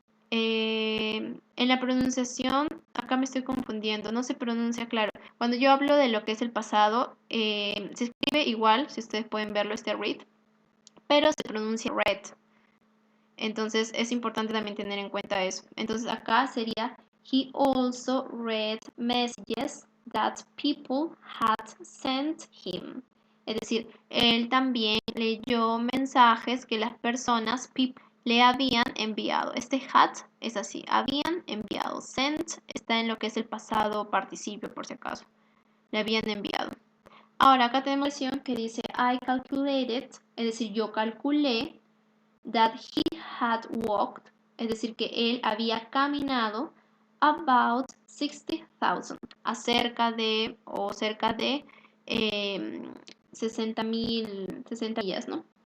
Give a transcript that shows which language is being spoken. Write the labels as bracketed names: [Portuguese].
[Spanish] En la pronunciación, acá me estoy confundiendo, no se pronuncia claro. Cuando yo hablo de lo que es el pasado, se escribe igual, si ustedes pueden verlo, este read, pero se pronuncia read. Entonces es importante también tener en cuenta eso. Entonces acá sería [English] he also read messages that people had sent him. [Spanish] Es decir, él también leyó mensajes que las personas, people, le habían enviado. Este had es así, habían enviado. Sent está en lo que es el pasado participio, por si acaso. Le habían enviado. Ahora acá tenemos la versión que dice [English] I calculated, [Spanish] es decir, yo calculé [English] that he had walked, [Spanish] es decir, que él había caminado about 60,000, acerca de o cerca de 60,000, 60 millas, ¿no?